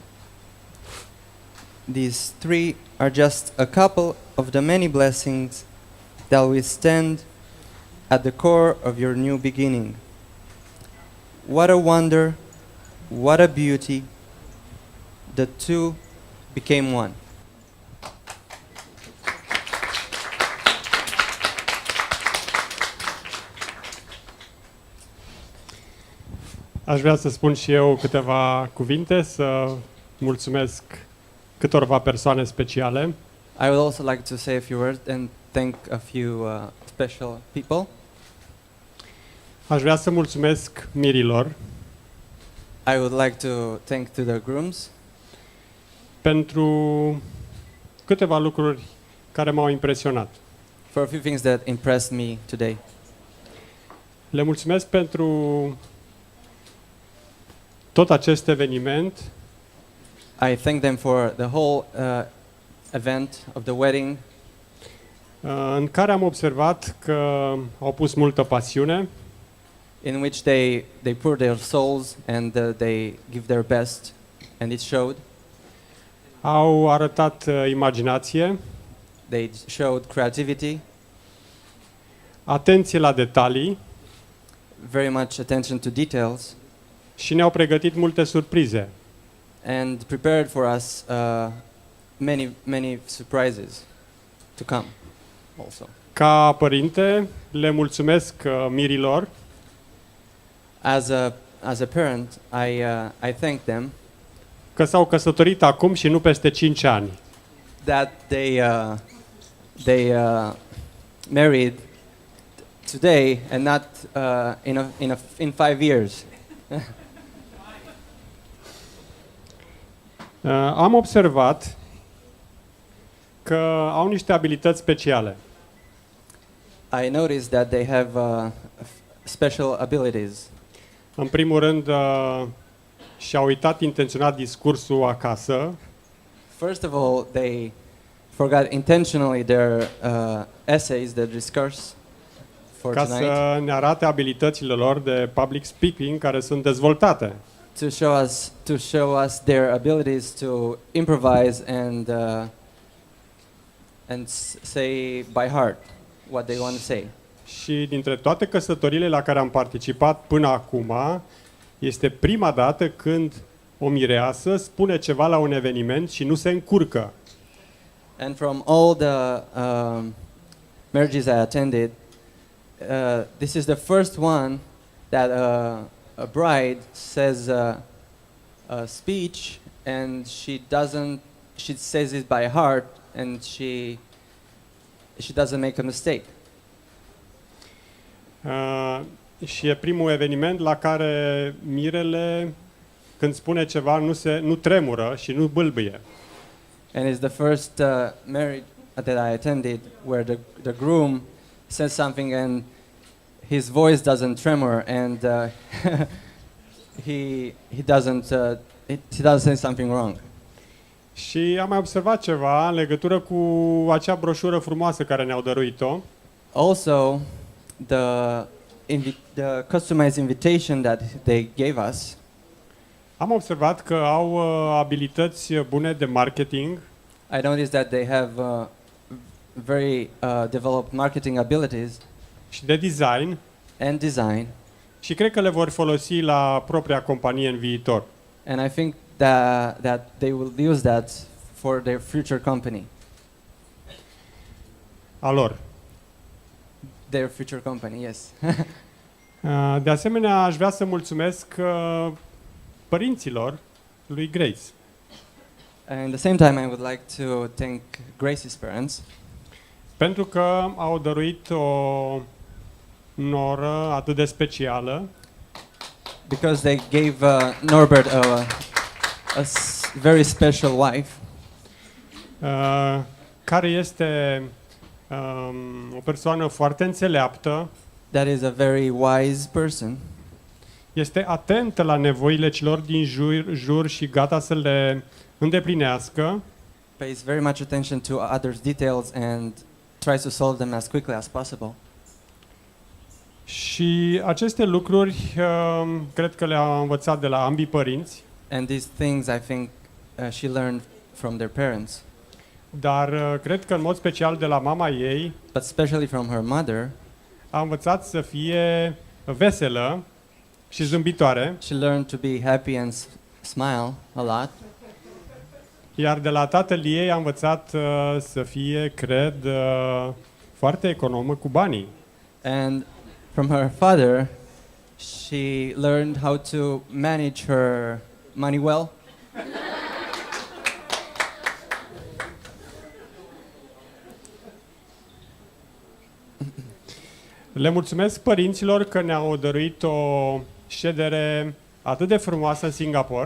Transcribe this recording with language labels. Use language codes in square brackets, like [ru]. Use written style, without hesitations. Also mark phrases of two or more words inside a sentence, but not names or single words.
[en] These 3 are just a couple of the many blessings that will stand at the core of your new beginning. What a wonder, what a beauty, the 2 became one. [ro] Aș vrea să spun și eu câteva cuvinte, să mulțumesc câtorva persoane speciale. [en] I would also like to say a few words and thank a few special people. [ro] Aș vrea să mulțumesc mirilor [en] I would like to thank to the grooms [ro] pentru câteva lucruri care m-au impresionat. [en] for a few things that impressed me today. [ro] Le mulțumesc pentru tot acest eveniment [en] I thank them for the whole event of the wedding [ro] în care am observat că au pus multă pasiune, [en] in which they pour their souls and they give their best, and it showed. [ro] au arătat imaginație, [en] They showed creativity, [ro] atenție la detalii [en] very much attention to details, [ro] și ne-au pregătit multe surprize. [en] and prepared for us many surprises to come also. [ro] Ca părinte, le mulțumesc mirilor [en] As a parent, I thank them [ro] că s-au căsătorit acum și nu peste 5 ani. [en] that they married today and not in 5 years. [ro] Am observat că au niște abilități speciale. [en] I noticed that they have special abilities. [ro] În primul rând, și-au uitat intenționat discursul acasă [en] First of all, they forgot intentionally their essays, their discourse for [ro] ca [en] tonight, [ro] să ne arate abilitățile lor de [en] public speaking [ro] care sunt dezvoltate. [en] to show us their abilities to improvise and say by heart what they want to say. [ro] Și dintre toate căsătoriile la care am participat până acum, este prima dată când o mireasă spune ceva la un eveniment și nu se încurcă. [en] And from all the marriages I attended, this is the first one that a bride says a speech and she says it by heart and she doesn't make a mistake. [ro] Și e primul eveniment la care mirele, când spune ceva, nu tremură și nu bâlbâie. [en] And it's the first marriage that I attended where the groom says something and his voice doesn't tremor and he doesn't say something wrong. [ro] Și am mai observat ceva în legătură cu acea broșură frumoasă care ne-au dăruit-o. [en] Also, the customized invitation that they gave us. [ro] Am observat că au abilități bune de marketing [en] I noticed that they have very developed marketing abilities [ro] și de design [en] and design, [ro] și cred că le vor folosi la propria companie în viitor. [en] and I think that they will use that for their future company, [ro] A lor. [en] their future company. Yes. [ro] De asemenea, aș vrea să mulțumesc părinților lui Grace. [en] And at the same time, I would like to thank Grace's parents [ro] Pentru că au dăruit o noră atât de specială [en] because they gave Norbert very special wife, [ro] care este o persoană foarte înțeleaptă, [en] that is a very wise person, [ro] este atentă la nevoile celor din jur și gata să le îndeplinească [en] pays very much attention to others' details and tries to solve them as quickly as possible. [ro] și aceste lucruri cred că le-a învățat de la ambii părinți, [en] And these things, I think, she learned from their parents, [ro] dar cred că în mod special de la mama ei [en] but especially from her mother. [ro] a învățat să fie veselă și zâmbitoare, [en] She learned to be happy and smile a lot. [ro] iar de la tatăl ei a învățat să fie, cred, foarte economă cu banii. [en] And from her father, she learned how to manage her money well. [ro] Le mulțumesc părinților că ne-au dăruit o ședere atât de frumoasă în Singapore